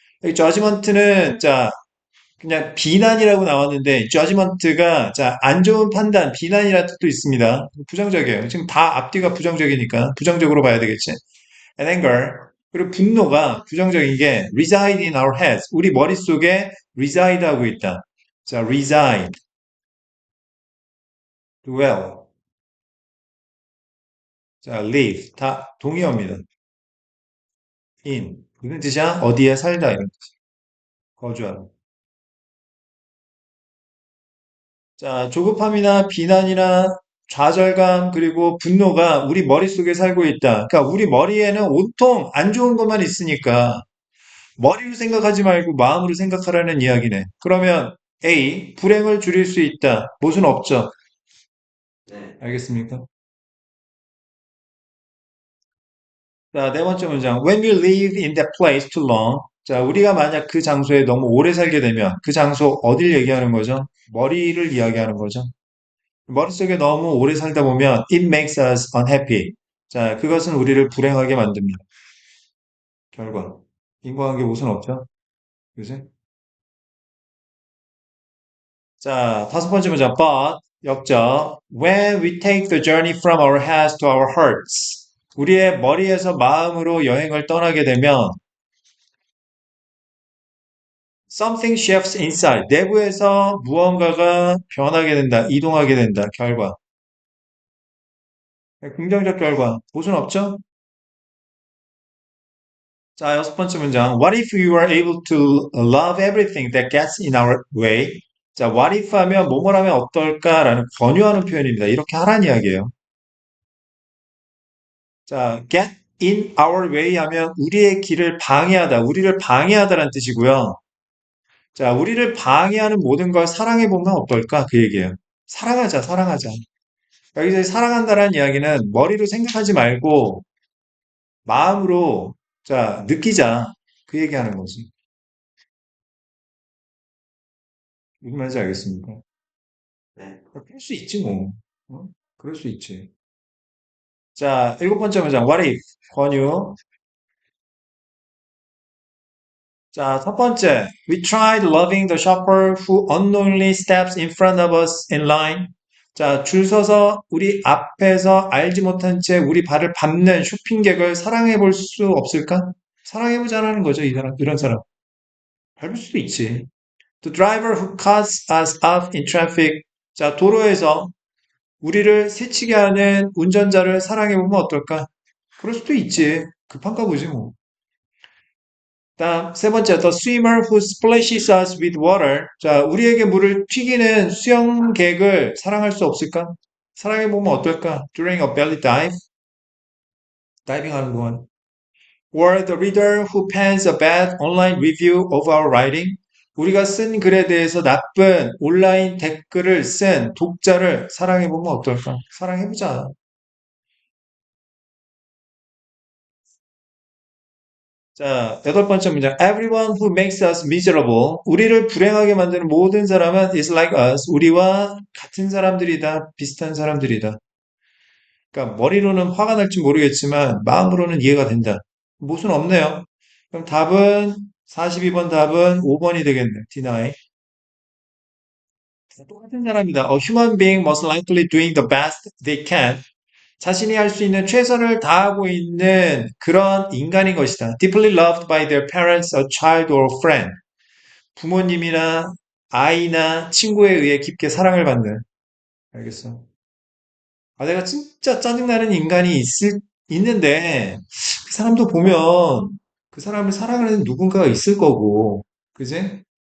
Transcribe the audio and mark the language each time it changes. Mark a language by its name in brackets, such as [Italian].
[Korean] 여기 judgment는, 자, 그냥 비난이라고 나왔는데, judgment가, 자, 안 좋은 판단, 비난이라는 뜻도 있습니다. 부정적이에요. 지금 다 앞뒤가 부정적이니까, 부정적으로 봐야 되겠지? [English] and anger. [Korean] 그리고 분노가 부정적인 게 [English] reside in our heads. [Korean] 우리 머릿속에 reside 하고 있다. [English] 자, reside, dwell, 자, live. [Korean] 다 동의어입니다. in. 무슨 뜻이야? 어디에 살다 이런 뜻. 거주하다. 자, 조급함이나 비난이나 좌절감 그리고 분노가 우리 머릿속에 살고 있다. 그러니까 우리 머리에는 온통 안 좋은 것만 있으니까 머리로 생각하지 말고 마음으로 생각하라는 이야기네. 그러면 A, 불행을 줄일 수 있다. 못은 없죠. 네. 알겠습니까? 자, 네 번째 문장. [English] When we live in that place too long. [Korean] 자, 우리가 만약 그 장소에 너무 오래 살게 되면 그 장소 어딜 얘기하는 거죠? 머리를 이야기하는 거죠. 머릿속에 너무 오래 살다 보면 [English] it makes us unhappy. [Korean] 자, 그것은 우리를 불행하게 만듭니다. 결과. 인과관계 무슨 없죠? 그지? 자, 다섯 번째 문장. But, 역적. [English] When we take the journey from our heads to our hearts. [Korean] 우리의 머리에서 마음으로 여행을 떠나게 되면 [English] something shifts inside. [Korean] 내부에서 무언가가 변하게 된다. 이동하게 된다. 결과. 긍정적 결과. 무슨 없죠? 자, 여섯 번째 문장. [English] What if we were able to love everything that gets in our way? [Korean] 자, what if 하면 뭐뭐라면 어떨까라는 권유하는 표현입니다. 이렇게 하라는 이야기예요. 자, [English] get in our way [Korean] 하면 우리의 길을 방해하다, 우리를 방해하다라는 뜻이고요. 자, 우리를 방해하는 모든 걸 사랑해 보면 어떨까? 그 얘기예요. 사랑하자, 사랑하자. 여기서 사랑한다라는 이야기는 머리로 생각하지 말고 마음으로 자, 느끼자. 그 얘기하는 거지. 무슨 말인지 알겠습니까? 네. 그럴 수 있지, 뭐. 어? 그럴 수 있지. 자, 일곱 번째 문장. [English] What if? [Korean] 권유. 자, 첫 번째. [English] We tried loving the shopper who unknowingly steps in front of us in line. [Korean] 자, 줄 서서 우리 앞에서 알지 못한 채 우리 발을 밟는 쇼핑객을 사랑해 볼 수 없을까? 사랑해 보자라는 거죠, 이 사람, 이런 사람. 밟을 수도 있지. [English] The driver who cuts us off in traffic. [Korean] 자, 도로에서 우리를 새치게 하는 운전자를 사랑해보면 어떨까? 그럴 수도 있지. 급한가 보지 뭐. 다음 세 번째, [English] the swimmer who splashes us with water. [Korean] 자, 우리에게 물을 튀기는 수영객을 사랑할 수 없을까? 사랑해보면 어떨까? [English] During a belly dive, [Korean] 다이빙하는 동안. [English] Or the reader who pens a bad online review of our writing. [Korean] 우리가 쓴 글에 대해서 나쁜 온라인 댓글을 쓴 독자를 사랑해보면 어떨까? 사랑해보자. 자, 여덟 번째 문장. [English] Everyone who makes us miserable. [Korean] 우리를 불행하게 만드는 모든 사람은 [English] is like us. [Korean] 우리와 같은 사람들이다. 비슷한 사람들이다. 그러니까 머리로는 화가 날지 모르겠지만 마음으로는 이해가 된다. 못은 없네요. 그럼 답은 42번 답은 5번이 되겠네. [English] deny. [Korean] 똑같은 사람이다. [English] A human being most likely doing the best they can. [Korean] 자신이 할 수 있는 최선을 다하고 있는 그런 인간인 것이다. [English] Deeply loved by their parents, a child or friend. [Korean] 부모님이나 아이나 친구에 의해 깊게 사랑을 받는. 알겠어. 아, 내가 진짜 짜증나는 인간이 있는데, 그 사람도 보면 그 사람을 사랑하는 누군가가 있을 거고, 그지?